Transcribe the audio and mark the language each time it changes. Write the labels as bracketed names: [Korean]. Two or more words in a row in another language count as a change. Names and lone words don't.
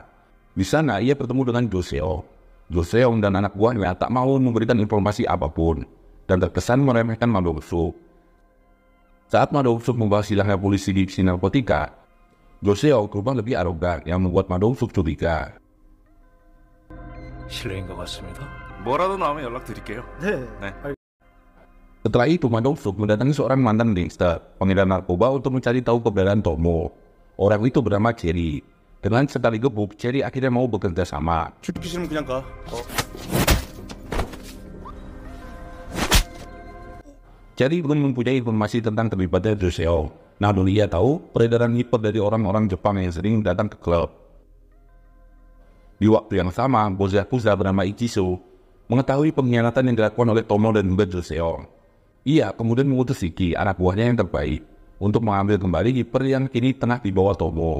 [Indonesian] Di sana ia bertemu dengan Jo Seong. Jo Seong dan anak buahnya tak mau memberikan informasi apapun dan terkesan meremehkan Ma Dong-suk. Saat Ma Dong-suk membahas hilangnya polisi divisi narkotika, Jo Seong berubah lebih arogan yang membuat Ma Dong-suk curiga. [Korean] 실례인 것 같습니다. 뭐라도 나오면 연락드릴게요. 네. [Indonesian] Setelah itu, Ma Dong-suk mendatangi seorang mantan gangster pengedar narkoba untuk mencari tahu keberadaan Tomo. Orang itu bernama Cherry. Dengan sekali gebuk, Cherry akhirnya mau bekerja sama. [Korean] 죽기 싫으면 그냥 가. [Indonesian] Cherry belum mempunyai informasi tentang terlibatnya Jo Seong. Namun ia tahu peredaran hiper dari orang-orang Jepang yang sering datang ke klub. Di waktu yang sama, bos Yakuza bernama Ichiso mengetahui pengkhianatan yang dilakukan oleh Tomo dan juga Jo Seong. Ia kemudian mengutus Iki, anak buahnya yang terbaik, untuk mengambil kembali hiper yang kini tengah dibawa Tomo.